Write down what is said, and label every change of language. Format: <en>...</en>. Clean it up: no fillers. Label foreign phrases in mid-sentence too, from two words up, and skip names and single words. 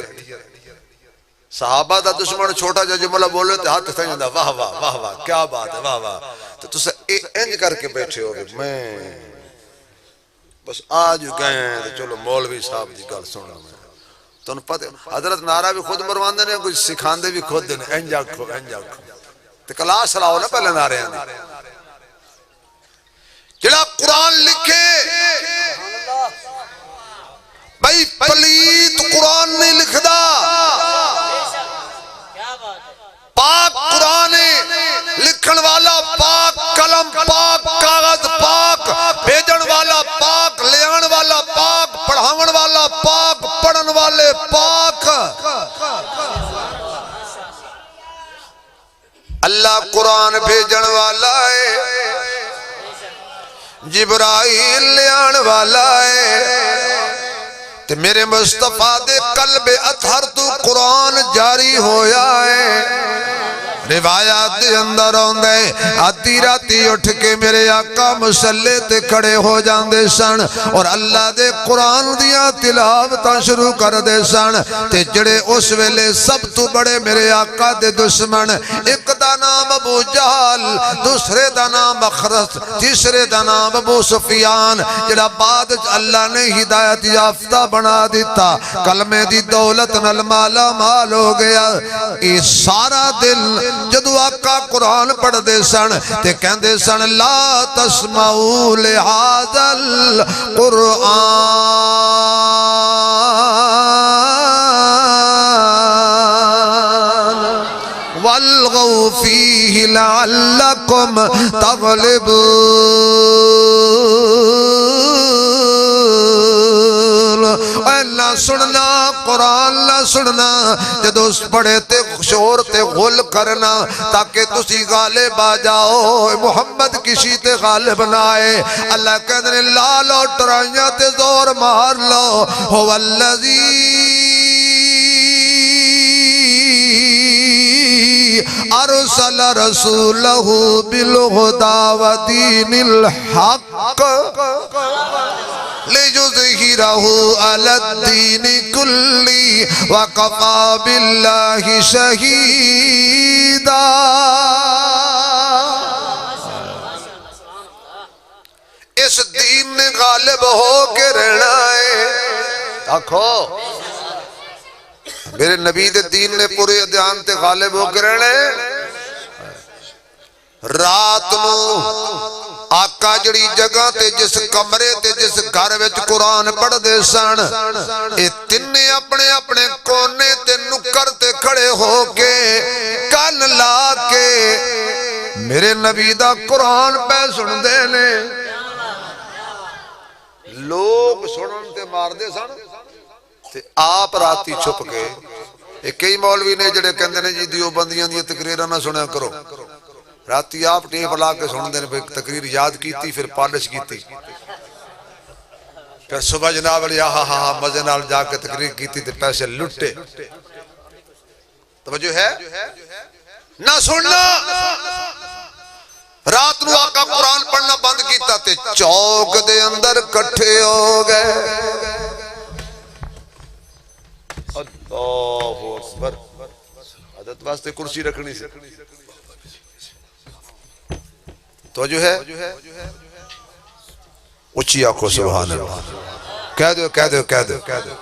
<pa>صحابہ دا دشمن چھوٹا جا جملہ بولے تو ہاتھ تھا جاندہ، واہ واہ واہ واہ</pa> <ur>کیا بات ہے،</ur> <pa>واہ واہ، تو تسے انج کر کے بیٹھے ہو گے، میں بس آج گئے ہیں تو چلو مولوی صاحب دی گل سننا میں تو انہوں پتہ حضرت نعرہ بھی خود مرواندے نے، کچھ سکھاندے بھی خود دینے، انج آکھو انج آکھو تو کلاس لاؤ نا پہلے نعرے آنے جڑا قرآن لکھے بھائی پلیت قرآن نہیں لکھدا، پاک قرآن لکھن والا پاک قلم پاک کاغذ پاک بھیجن والا پاک لیان والا پاک پڑھاون والا پاک پڑھن والے پاک۔ اللہ قرآن بھیجن والا ہے، جبرائیل لیان والا ہے، تے میرے مصطفیٰ دے قلب اطہر تو قرآن جاری ہویا ہے۔ روایات دے اندر ہوندے آدھی راتی اٹھ کے میرے آقا مسلح تے کھڑے ہو جاندے سن اور اللہ دے قرآن دیاں تلاوتاں شروع کر دے سن، تے جڑے اس ویلے سب تو بڑے میرے آقا دے دشمن، ایک دا نام ابو جہل، دوسرے دا نام اخرس، تیسرے دا نام ابو سفیان، جڑا بعد اللہ نے ہدایت یافتہ بنا دیتا، کلمے دی دولت نال مالا مال ہو گیا۔ یہ سارا دل جدو آقا قرآن پڑھ دے سن تے کہندے سن</pa> <ar>لا تسمعوا لہذا القرآن والغوا فیہ لعلکم تغلبون۔</ar> <pa>نہ سننا قرآن نہ سننا، جدو اس پڑھے تے شور تے غل کرنا تاکہ تسی غالب آ جاؤ، محمد کسی تے غالب نہ آئے۔ اللہ کہتے ہیں لا لو ٹرائیاں تے زور مار لو،</pa> <ar>هو الذی ارسل رسولہ بالہدی ودین الحق لِيُظْهِرَهُ عَلَى الدِّينِ كُلِّهِ وَكَفَى بِاللَّهِ شَهِيدًا۔</ar> <pa>اس دین نے غالب ہو کے رہنا ہے، آکھو میرے نبی دے دین نے پورے ادیان تے غالب ہو کے رہنا ہے۔ رات نو آقا جڑی جگہ تے جس کمرے تے جس گھر وچ قرآن پڑھ دے سن، اے تینے اپنے اپنے کونے تے نکر تے کھڑے ہو کے کان لا کے میرے نبی دا قرآن پہ سن دے نے۔ لوگ سنن تے مار دے سن تے آپ راتی چھپ کے، ایک کئی مولوی نے جڑے کہندے نے جی دیوبندیاں دی تقریراں نہ سنیا کرو، راتی آپ ٹیپ لا کے سن دے نے، تقریر یاد کیتی پھر پالش کیتی، پھر صبح جناب علی ہاں مزے نال جا کے تقریر کیتی تے پیسے لٹے۔ توجہ ہے نہ سننا۔ رات نو آقا قرآن پڑھنا بند کیتا تے چوک دے اندر کٹھے ہو گئے۔</pa> <ar>اللہ اکبر،</ar> <pa>عادت واسطے کرسی رکھنی سے توجہ ہے، اچھی آنکھوں</pa> <ar>سبحان اللہ،</ar> <pa>کہہ دو کہہ دو کہہ دو کہہ دو۔</pa>